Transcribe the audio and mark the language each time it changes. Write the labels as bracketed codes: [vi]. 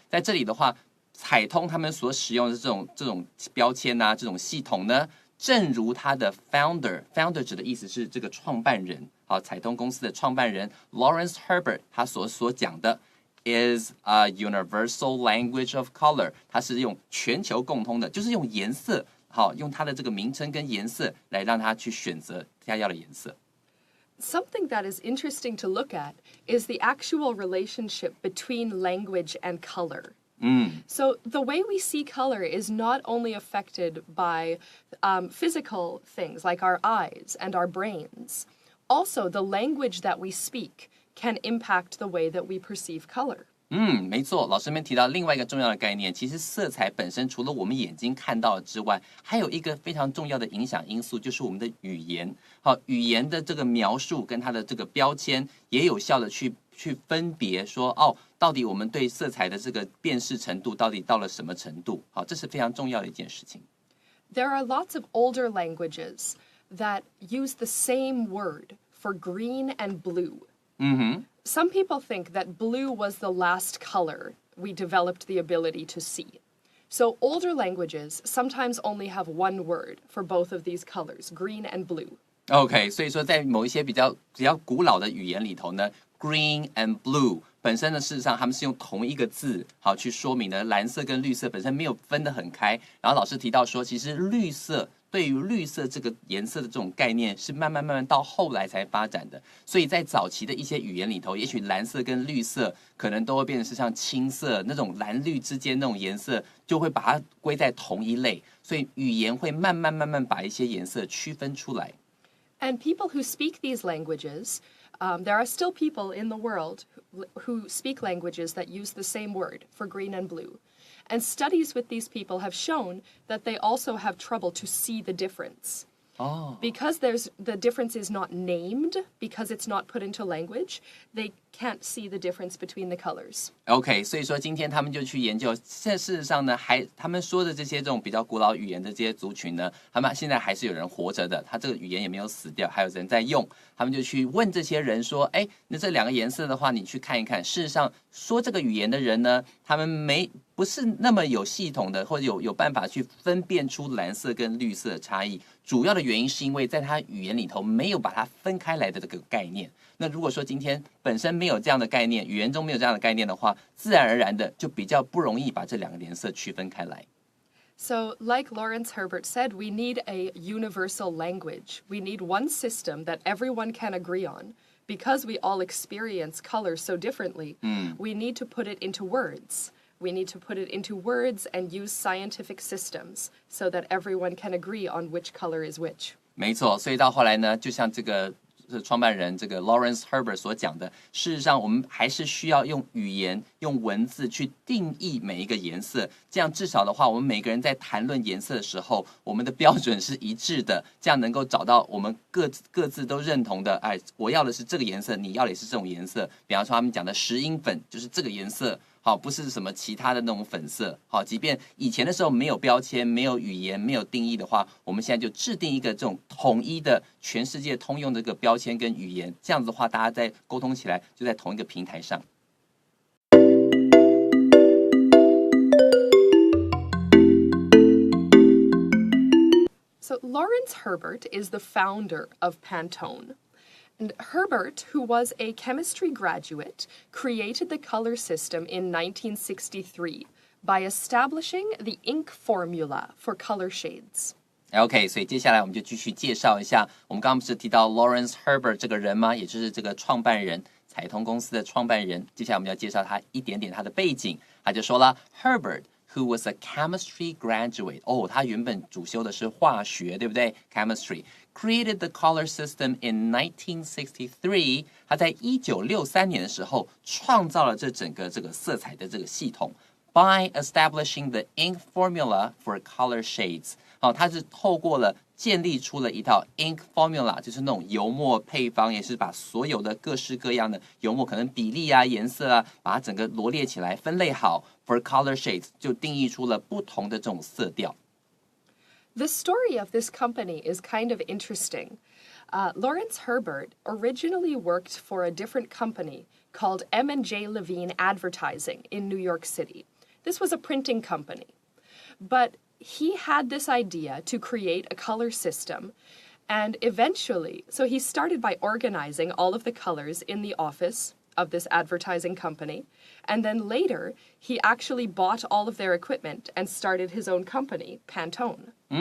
[zh] 在这里的话，彩通他们所使用的这种标签啊，这种系统呢，正如他的 founder 指的意思是这个创办人，好，彩通公司的创办人 Lawrence Herbert 他所讲的 [en] is a universal language of color， [zh] 它是用全球共通的，就是用颜色，好，用它的这个名称跟颜色来让他去选择他要的颜色。 [en] Something that is interesting to look at is the actual relationship between language and color. So the way we see color is not only affected by physical things like our eyes and our brains. Also, the language that we speak can impact the way that we perceive color. [zh] 没错，老师们提到另外一个重要的概念，其实色彩本身除了我们眼睛看到之外，还有一个非常重要的影响因素，就是我们的语言。好，语言的这个描述跟它的这个标签，也有效的去分别说，到底我们对色彩的这个辨识程度到底到了什么程度？好，这是非常重要的一件事情。 [en] There are lots of older languages that use the same word for green and blue. Some people think that blue was the last color we developed the ability to see. So older languages sometimes only have one word for both of these colors, green and blue. [zh] OK， 所以说在某一些比较古老的语言里头呢 ， [en] green and blue [zh] 本身呢，事实上他们是用同一个字好去说明的，蓝色跟绿色本身没有分得很开。然后老师提到说，其实绿色对于绿色这个颜色的这种概念是慢慢到后来才发展的，所以在早期的一些语言里头，也许蓝色跟绿色可能都会变成是像青色那种蓝绿之间那种颜色，就会把它归在同一类，所以语言会慢慢把一些颜色区分出来。 [en] And people who speak these languages, there are still people in the world who speak languages that use the same word for green and blue. And studies with these people have shown that they also have trouble to see the difference. Because the difference is not named, because it's not put into language, they can't see the difference between the colors. [zh] OK， 所以说今天他们就去研究，事实上呢，他们说的这些这种比较古老语言的这些族群呢，他们现在还是有人活着的，他这个语言也没有死掉，还有人在用。他们就去问这些人说，那这两个颜色的话，你去看一看。事实上，说这个语言的人呢，他们不是那么有系统的，或者有办法去分辨出蓝色跟绿色的差异。主要的原因是因为在他语言里头没有把它分开来的这个概念。那如果说今天本身没有这样的概念，语言中没有这样的概念的话，自然而然的就比较不容易把这两个颜色区分开来。 [en] So, like Lawrence Herbert said, we need a universal language. We need one system that everyone can agree on. Because we all experience color so differently, we need to put it into words. We need to put it into words and use scientific systems so that everyone can agree on which color is which. [zh] 没错，所以到后来呢，就像这个创办人这个 Lawrence Herbert 所讲的，事实上我们还是需要用语言、用文字去定义每一个颜色，这样至少的话，我们每个人在谈论颜色的时候，我们的标准是一致的，这样能够找到我们各自都认同的，我要的是这个颜色，你要的也是这种颜色。比方说他们讲的石英粉就是这个颜色。好，不是什么其他的那种粉色。好，即便以前的时候没有标签、没有语言、没有定义的话，我们现在就制定一个这种统一的、全世界通用的一个标签跟语言，这样子的话，大家在沟通起来就在同一个平台上。 [en] So Lawrence Herbert is the founder of Pantone. And Herbert, who was a chemistry graduate, created the color system in 1963 by establishing the ink formula for color shades.OK， [zh] 所以接下来我们就继续介绍一下，我们刚刚不是提到 Lawrence Herbert 这个人吗？也就是这个创办人，彩通公司的创办人。接下来我们要介绍他一点点他的背景。他就说了 Herbert [en] who was a chemistry graduate， [zh] 他原本主修的是化学，对不对 ？ [en] Chemistry created the color system in 1963。 [zh] 他在1963年的时候创造了这整个这个色彩的这个系统。 [en] By establishing the ink formula for color shades， [zh] 它是透过了建立出了一套 [en] ink formula， [zh] 就是那种油墨配方，也是把所有的各式各样的油墨可能比例啊、颜色啊，把它整个罗列起来，分类好 [en] for color shades， [zh] 就定义出了不同的这种色调。 [en] The story of this company is kind of interesting. Lawrence Herbert originally worked for a different company called M&J Levine Advertising in New York City.This was a printing company, but he had this idea to create a color system, and eventually, so he started by organizing all of the colors in the office of this advertising company, and then later, he actually bought all of their equipment and started his own company, Pantone.